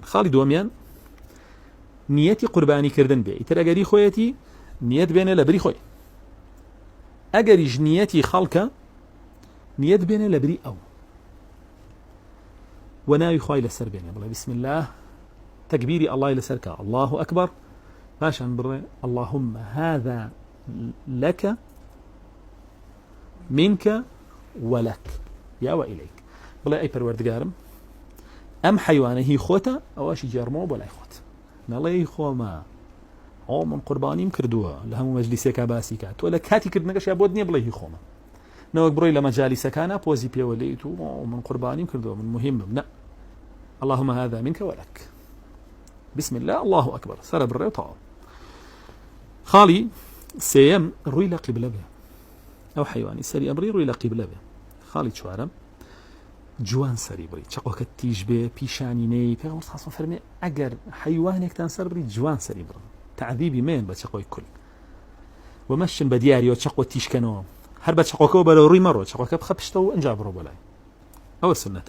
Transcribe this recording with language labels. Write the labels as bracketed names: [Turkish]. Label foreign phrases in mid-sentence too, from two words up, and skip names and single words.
[Central Kurdish] خاڵی دووەمیان نیەتی قوربانیکردن بێ، ئیتر ئەگەری خۆیەتی نیەت بێنێ لە بری خۆی، ئەگەریش نیەتی خەڵکە نیەت بێنێ لە بری ئەو و ناوی خوای لەسەر بێنێ، بڵێ [Arabic] بسم الله، [Central Kurdish] تەکبیری ئەڵڵای لەسەرکە، [Arabic] الله ئەکبەر، [Central Kurdish] پاشان بڕێ [Arabic] اللهم هذا لك منك ولك یا وإليك، [Central Kurdish] بڵێ ئەی پەروەردگارم ئەم حیوانە هی خۆتە، ئەوەشی جێڕمەوە بۆ لای خۆت، نەڵێ خۆمە ئەو من قوربانیم کردووە لە هەموو مەجلیسێکا باسی کات، تۆ لە کاتی کردنەکەش یا بۆت نییە بڵێ هی خۆمە، نەوەک بڕۆی لە مەجالیسەکانە پۆزی پێوە لێیت و من قوربانیم کردووە، من مهمم، نە، [Arabic] اللهم هذا منك ولك، بسم الله الله أكبر، [Central Kurdish] سەرە بڕێ و تەواو. خاڵی سێیەم ڕووی لە قیبلە بێ، ئەو حیوانی سەری ئەمڕی ڕووی لە قیبلە بێ. خاڵی چوارەم جوان سەری بڕی، چقۆکە تیژ بێ، پیشانینەی پێغەمبەر [Arabic] صلی الله علیه [Central Kurdish] و فەرمێ ئەگەر حیوانێکتان سەر بڕی جوان سەری بڕن، تعذیبی مێن بە چقۆی کول و مەشن بە دیاریەوە چقۆ تیشکەنەوە، هەر بە چقۆکەوە بەرە ڕووی مەڕۆ، چقۆکە بخە پشتەوە و ئەنجا بڕۆ بەلای، ئەوە سنەتە.